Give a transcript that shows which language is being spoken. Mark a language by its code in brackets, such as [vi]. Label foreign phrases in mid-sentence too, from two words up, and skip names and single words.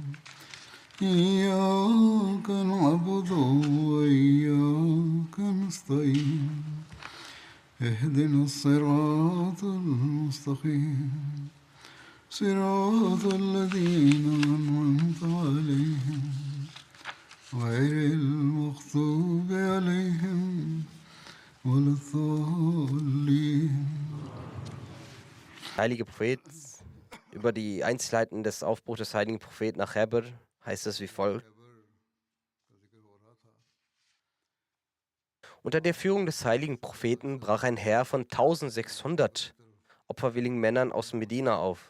[ar] إياك نعبد وإياك نستعين اهدنا الصراط المستقيم صراط الذين أنعمت عليهم غير المغضوب عليهم ولا الضالين. [de] Heilige Prophet, über die Einzelheiten des Aufbruchs des heiligen Propheten nach Heber heißt es wie folgt. Unter der Führung des heiligen Propheten brach ein Heer von 1600 opferwilligen Männern aus Medina auf.